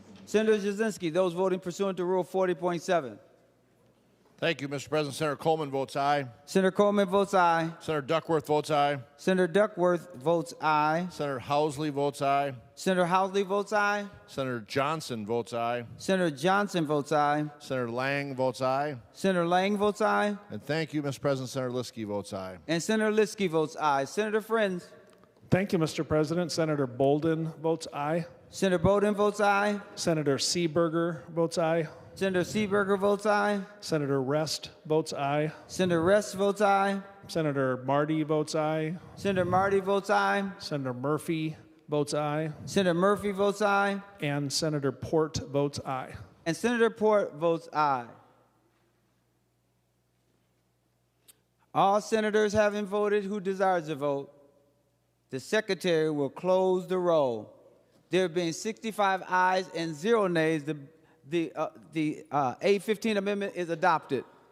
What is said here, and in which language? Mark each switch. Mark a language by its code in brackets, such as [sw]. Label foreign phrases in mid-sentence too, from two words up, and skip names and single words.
[en] Senator Jasinski, those voting pursuant to Rule 40.7. Thank you, Mr. President. Senator Coleman votes aye. Senator Coleman votes aye. Senator Duckworth votes aye. Senator Duckworth votes aye. Senator Housley votes aye. Senator Housley votes aye. Senator Johnson votes aye. Senator Johnson votes aye. Senator Lang votes aye. Senator Lang votes aye. And thank you, Mr. President. Senator Liskey votes aye. And Senator Liskey votes aye. Senator Friends. Thank you, Mr. President. Senator Bolden votes aye. Senator Bolden votes aye. Senator Seeberger votes aye. Senator Seeberger votes aye. Senator Rest votes aye. Senator Rest votes aye. Senator Marty votes aye. Senator Marty votes aye. Senator Murphy votes aye. Senator Murphy votes aye. And Senator Port votes aye. And Senator Port votes aye. All senators having voted who desires to vote, the Secretary will close the roll. There being 65 ayes and 0 nays, the A15 amendment is adopted.